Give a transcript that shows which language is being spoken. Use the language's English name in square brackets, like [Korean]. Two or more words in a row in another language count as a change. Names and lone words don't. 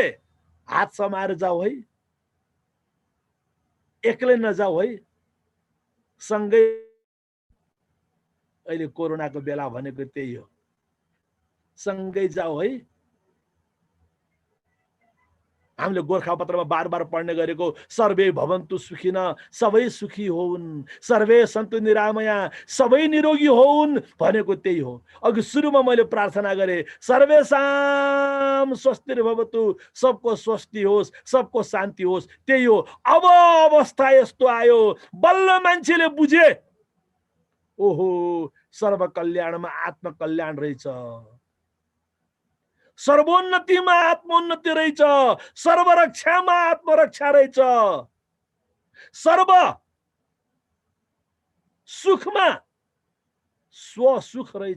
[Nepali] हात समाएर जाऊ है, एक्लै नजाऊ है, सँगै। अहिले कोरोनाको बेला भनेको त्यही हो, सँगै जाऊ है। हामीले गोरखापत्रमा बार बार पढ्ने गरेको [Sanskrit] सर्वे भवन्तु सुखिन, [Nepali] सबै सुखी होउन्, [Sanskrit] सर्वे सन्तु निरामया, [Nepali] सबै निरोगी होउन् भनेको त्यही हो। अघि सुरुमा मैले प्रार्थना गरे, [Sanskrit] सर्वेसाम स्वस्तिर्भवतु, [Nepali] सबको स्वस्ति होस्, सबको शान्ति होस्, त्यही हो। अब अवस्था यस्तो आयो, बल्ल मान्छेले बुझे, ओहो सर्व कल्याणमा आत्मकल्याण रहेछ, सर्वोन्नतिमा आत्मोन्नति रहेछ, सर्वरक्षामा आत्मरक्षा रहेछ, सर्व सुखमा स्वसुख रहेछ।